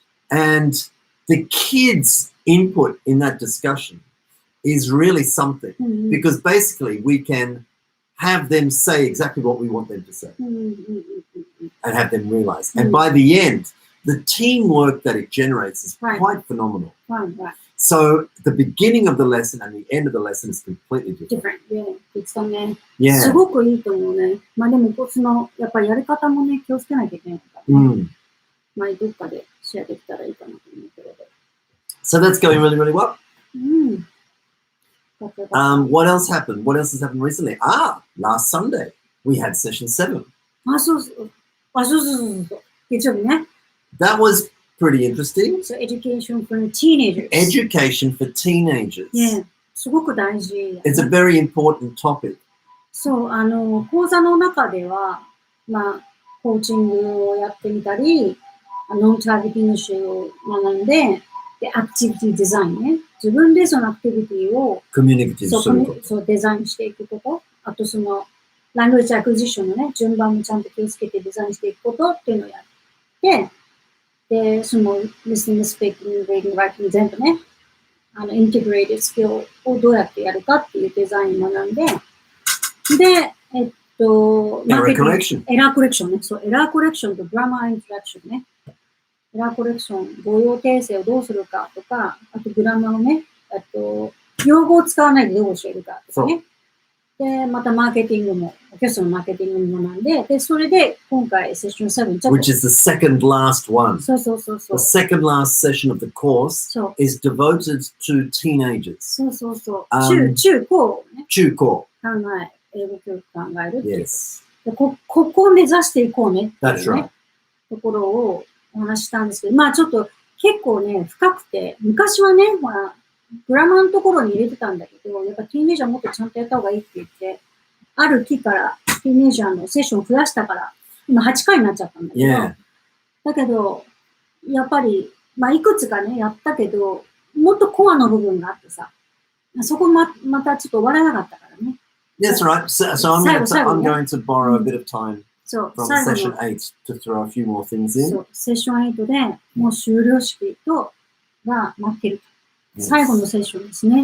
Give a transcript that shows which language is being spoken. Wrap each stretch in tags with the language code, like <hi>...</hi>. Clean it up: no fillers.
<en>And the kids' input in that discussion is really something because basically we can have them say exactly what we want them to say and have them realize. And by the end, the teamwork that it generates is quite phenomenal. So the beginning of the lesson and the end of the lesson is completely different. Yeah.</en> <ja>すごくいいと思うね。まあでも、やっぱりやり方もね、気をつけなきゃいけないからね。まあどっかでシェアできたらいいかなと思うけど。</ja> <en>So that's going really, really well. What else happened? What else has happened recently? Last Sunday we had session 7.</en> <ja>そうそう。月曜日ね。</ja> <en>That was pretty interesting. So education for teenagers. Education for teenagers. Yeah.</en> <ja>すごく大事。</ja> <en>It's a very important topic.</en> <ja>そう、講座の中では、まあ、コーチングをやってみたり、ノンターゲティング集を学んで、で、アクティビティデザインね。自分でそのアクティビティをそうデザインしていくこと。あとラングエッジアクジションのね、順番もちゃんと気をつけてデザインしていくことっていうのをやって、で、</ja> <en>listening, speaking, reading, writing</en> <ja>全部ね、インテグレーティスキルをどうやってやるかっていうデザインを学んで、で、エラーコレクションね。そう、エラーコレクションとグラマーイントラクションね。エラーコレクション、語用訂正をどうするかとか、あとグラマーをね、用語を使わないでどう教えるかとかね。で、またマーケティングも、お客様のマーケティングも学んで、で、それで今回セッション7ちょっと。</ja> <en>Which is the second last one.</en> <ja>そう。</ja> <en>The second last session of the course is devoted to teenagers.</en> <ja>そう。中高ね。中高。英語教育考えるっていう。</ja> <en>Yes.</en> <ja>でここを目指していこうねっていう、ね。</ja> <en>That's right.</en> <ja>ところをお話したんですけど、まあちょっと結構ね、深くて、昔はね、ほら、グラマーのところに入れてたんだけど、やっぱティーンエイジャーもっとちゃんとやった方がいいって言って、ある期からティーンエイジャーのセッションを増やしたから、今8回になっちゃったんだけど、だけど、やっぱり、まあいくつかね、やったけど、もっとコアの部分があってさ、そこまたちょっと終わらなかったからね。</ja> <en>That's right. So I'm going to borrow a bit of time from session 8 to throw a few more things in.</en> <ja>そう、セッション8でもう終了式が待ってる。最後のセッションですね。</ja>